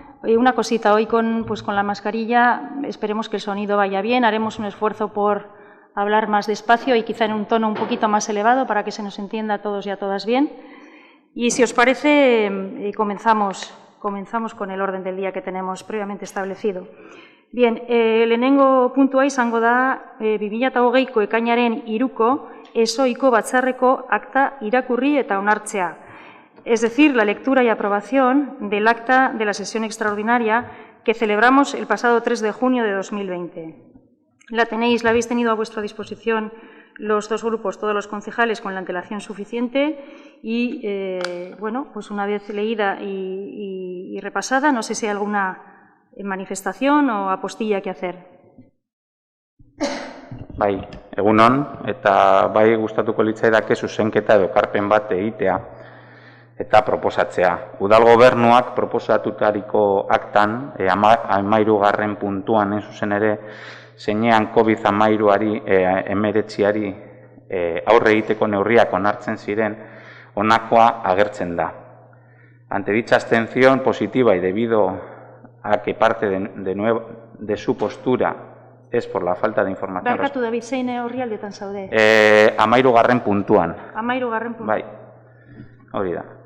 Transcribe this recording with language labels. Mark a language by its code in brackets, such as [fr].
[es] Una cosita, hoy con la mascarilla esperemos que el sonido vaya bien, haremos un esfuerzo por hablar más despacio y quizá en un tono un poquito más elevado para que se nos entienda a todos y a todas bien. Y si os parece, comenzamos con el orden del día que tenemos previamente establecido. [eu] Bien, lehenengo puntua izango da 2020ko ekainaren 3ko esoiko batzarreko akta irakurri eta onartzea. [es] Es decir, la lectura y aprobación del acta de la sesión extraordinaria que celebramos el pasado 3 de junio de 2020. La habéis tenido a vuestra disposición los dos grupos, todos los concejales, con la antelación suficiente y, una vez leída y repasada, no sé si hay alguna manifestación o apostilla que hacer. [eu] Bai, egun on, eta bai gustatuko litzaidake zuzenketa edo ekarpen bat egitea eta proposatzea. Udal gobernuak proposatutariko aktan, 13. puntuan, zuzen ere, zeinean COVID-19-19 aurre egiteko neurriak onartzen ziren, honakoa agertzen da. [es] Ante dicha abstención positiva y debido a que parte de su postura es por la falta de información. [eu] Barkatu David, zein orrialdetan zaude? 13. puntuan. 13. puntuan. Bai, hori da.